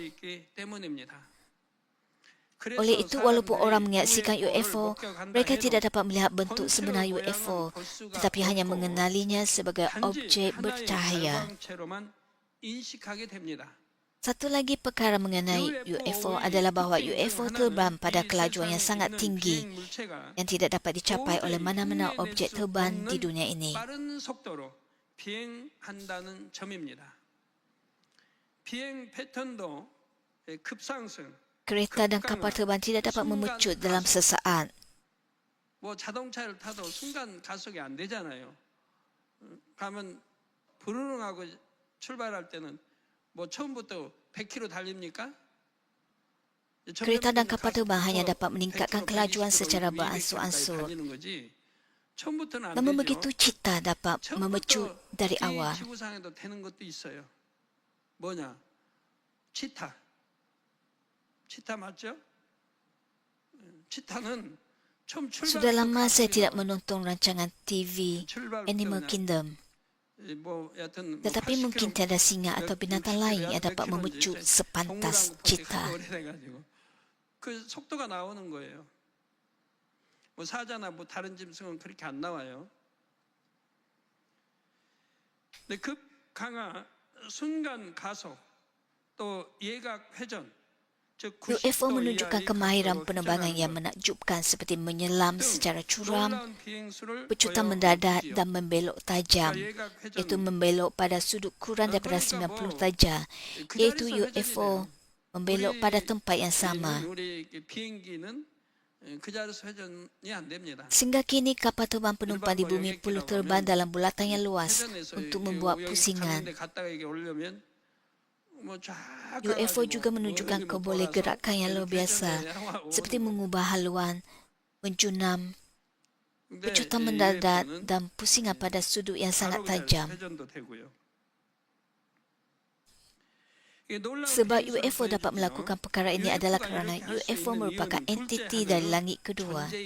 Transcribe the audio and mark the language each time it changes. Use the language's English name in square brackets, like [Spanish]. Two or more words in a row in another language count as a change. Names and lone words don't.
[Malay] Oleh itu, walaupun orang menyaksikan UFO, mereka tidak dapat melihat bentuk sebenar UFO, tetapi hanya mengenalinya sebagai objek bercahaya. Satu lagi perkara mengenai UFO adalah bahawa UFO terbang pada kelajuan yang sangat tinggi yang tidak dapat dicapai oleh mana-mana objek terbang di dunia ini. Kereta dan kapal terbang tidak dapat memecut dalam sesaat. [Korean] 자동차를 타도 순간 가속이 안 되잖아요. 가면 부르릉하고 출발할 때는 처음부터 100km 달립니까? [Malay] Kereta dan kapal terbang hanya dapat meningkatkan kelajuan secara beransur-ansur. Namun begitu cita dapat memecut dari awal. [Korean] 치타 맞죠? 치타는 처음 [Malay] Sudah lama saya tidak [Korean] 출발부터 [Malay] menonton rancangan TV Animal [Korean] 출발부터 [Malay] Kingdom. [Korean] 뭐 여하튼 뭐 [Malay] Tetapi mungkin [Korean] 80km [Malay] tiada singa atau binatang lain yang dapat [Korean] 몇 [Malay] memecut [Korean] 킬로인지 [Malay] sepantas [Korean] 동물왕국이 [Malay] cita. [Korean] 하도 오래돼가지고 그 속도가 나오는 거예요. 뭐 사자나 뭐 다른 짐승은 그렇게 안 나와요. 근데 급 강하, 순간 가속, 또 예각 회전, 즉 UFO 90도 [Malay] menunjukkan [Korean] 이하의 [Malay] kemahiran [Korean] 각도로 [Malay] penerbangan yang [Korean] 회전하는 것 [Malay] menakjubkan seperti menyelam [Korean] 등 [Malay] secara curam, [Korean] 놀라운 비행수를 [Malay] pecutan mendadak [Korean] 보여주지요. [Malay] dan membelok tajam, [Korean] 그러니까 예각 [Malay] iaitu [Korean] 회전, [Malay] membelok pada sudut kurang daripada [Korean] 그러니까 [Malay] 90 [Korean] 뭐 [Malay] darjah, [Korean] 그 [Malay] iaitu [Korean] 자리에서 회전이 [Malay] UFO [Korean] 돼요. [Malay] membelok pada tempat yang sama. [Korean] 우리 비행기는 그 자리에서 회전이 안 됩니다. [Malay] Sehingga kini kapal terbang penumpang di bumi perlu terbang dalam bulatan yang luas [Korean] 회전해서 [Malay] untuk [Korean] 이게 [Malay] membuat [Korean] 여기 [Malay] pusingan. [Korean] 갔는데 갔다가 이게 오려면 뭐쫙 [Malay] UFO juga menunjukkan boleh gerakan yang luar biasa, seperti mengubah haluan, menjunam, pecutan mendadak dan pusingan pada sudut yang sangat tajam. Sebab UFO dapat melakukan perkara ini adalah kerana UFO merupakan entiti dari langit kedua.